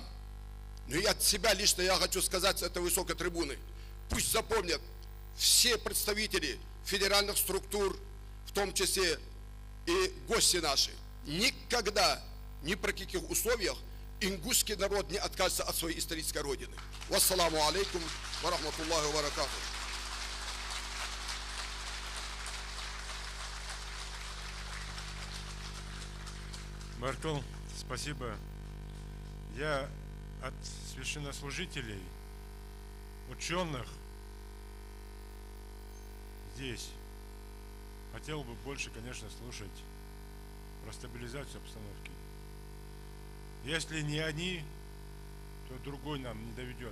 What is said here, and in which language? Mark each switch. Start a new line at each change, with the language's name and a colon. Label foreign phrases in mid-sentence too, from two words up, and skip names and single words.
Russian: Но и от себя лично я хочу сказать с этой высокой трибуны, пусть запомнят все представители федеральных структур, в том числе и гости наши, никогда, ни при каких условиях ингушский народ не откажется от своей исторической родины.
Arabic: والسلام عليكم ورحمة الله وبركاته.
Russian: Баркал, спасибо. Я от священнослужителей, ученых здесь хотел бы больше, конечно, слушать про стабилизацию обстановки. Если не они, то другой нам не доведет.